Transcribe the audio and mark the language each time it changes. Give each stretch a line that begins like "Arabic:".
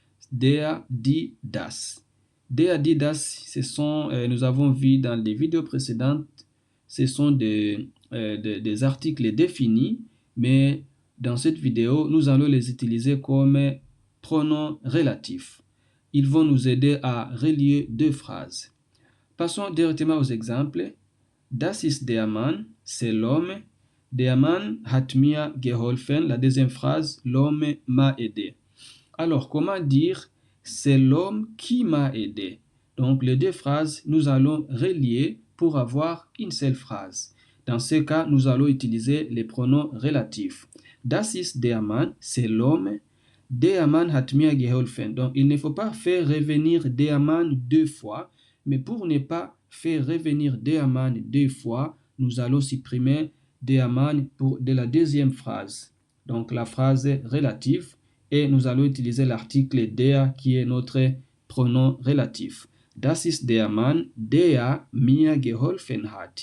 German: Der, die, das. Der, die, das,
French: nous avons vu dans les vidéos précédentes, ce sont des articles définis, mais dans cette vidéo, nous allons les utiliser comme pronoms relatifs. Ils vont nous aider à relier deux phrases. Passons directement aux exemples.
German: Das ist der Mann,
French: c'est l'homme.
German: Der Mann hat mir geholfen.
French: La deuxième phrase, l'homme m'a aidé. Alors, comment dire c'est l'homme qui m'a aidé? Donc, les deux phrases, nous allons relier pour avoir une seule phrase. Dans ce cas, nous allons utiliser les pronoms relatifs.
German: Das ist der Mann,
French: c'est l'homme.
German: Der Mann hat mir geholfen.
French: Donc, il ne faut pas faire revenir der Mann deux fois, mais pour ne pas faire revenir der Mann deux fois, nous allons supprimer der Mann de la deuxième phrase. Donc, la phrase relative. Et nous allons utiliser l'article der qui est notre pronom relatif.
German: Das ist der Mann, der mir geholfen hat.